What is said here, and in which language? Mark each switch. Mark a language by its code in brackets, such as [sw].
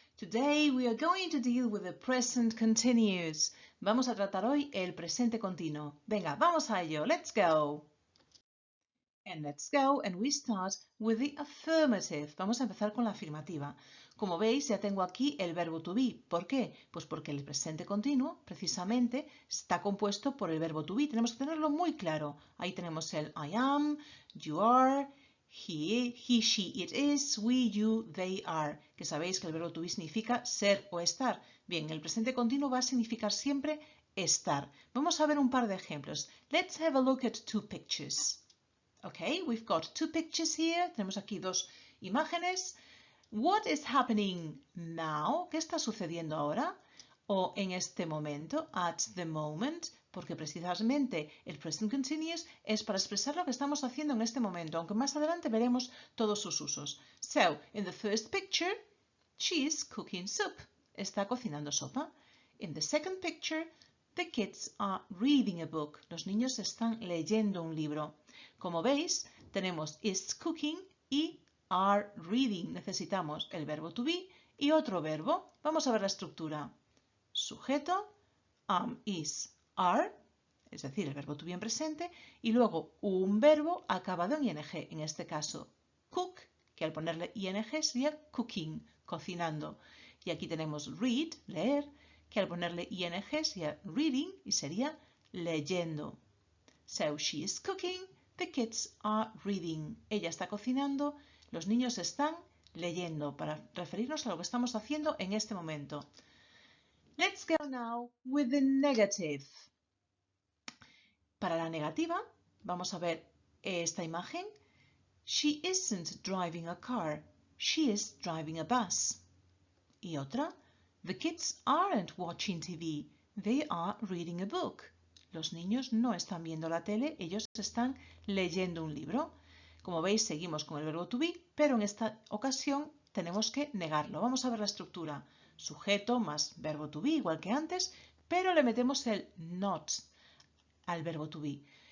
[en] Today we are going to deal with the present continuous. [es] Vamos a tratar hoy el presente continuo. Venga, vamos a ello. [en] Let's go. And we start with the affirmative. [es] Vamos a empezar con la afirmativa. Como veis, ya tengo aquí el verbo to be. ¿Por qué? Pues porque el presente continuo, precisamente, está compuesto por el verbo to be. Tenemos que tenerlo muy claro. Ahí tenemos el [en] I am, you are, he, she, it is, we, you, they are. [es] Que sabéis que el verbo to be significa ser o estar. Bien, el presente continuo va a significar siempre estar. Vamos a ver un par de ejemplos. [en] Let's have a look at two pictures. Okay, we've got two pictures here. [es] Tenemos aquí dos imágenes. [en] What is happening now? [es] ¿Qué está sucediendo ahora? O en este momento, [en] at the moment, [es] porque precisamente el present continuous es para expresar lo que estamos haciendo en este momento, aunque más adelante veremos todos sus usos. [en] So, in the first picture, she is cooking soup. [es] Está cocinando sopa. [en] In the second picture, the kids are reading a book. [es] Los niños están leyendo un libro. Como veis, tenemos [en] is cooking [es] y [en] are reading. [es] Necesitamos el verbo to be y otro verbo. Vamos a ver la estructura. Sujeto, am, is, are, es decir, el verbo to be en presente, y luego un verbo acabado en ing. En este caso, cook, que al ponerle ing sería cooking, cocinando. Y aquí tenemos read, leer, que al ponerle ing sería reading y sería leyendo. [en] So she is cooking, the kids are reading. [es] Ella está cocinando, los niños están leyendo, para referirnos a lo que estamos haciendo en este momento. [en] Let's go now with the negative. [es] Para la negativa, vamos a ver esta imagen. [en] She isn't driving a car, she is driving a bus. [es] Y otra, [en] the kids aren't watching TV, they are reading a book. [es] Los niños no están viendo la tele, ellos están leyendo un libro. Como veis, seguimos con el verbo to be, pero en esta ocasión tenemos que negarlo. Vamos a ver la estructura. Sujeto más verbo to be, igual que antes, pero le metemos el not al verbo to be.